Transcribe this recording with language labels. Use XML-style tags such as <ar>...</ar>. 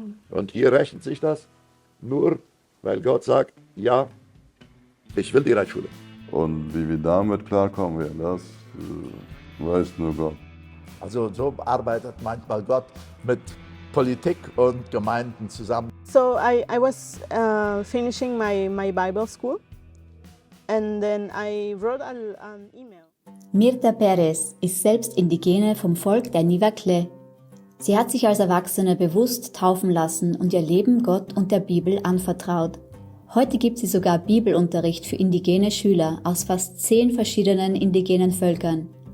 <de>Und hier rechnet sich das nur, weil Gott sagt, ja, ich will die Reitschule. Und wie wir damit klarkommen werden, das weiß nur Gott. Also so arbeitet manchmal Gott mit Politik und Gemeinden zusammen.</de> <en>So I was finishing my Bible school, and then I wrote an email.</en> <de>Mirta Perez ist selbst Indigene vom Volk der Nivakle. Sie hat sich als Erwachsene bewusst taufen lassen und ihr Leben Gott und der Bibel anvertraut. Heute gibt sie sogar Bibelunterricht für indigene Schüler aus fast 10 verschiedenen indigenen Völkern.</de>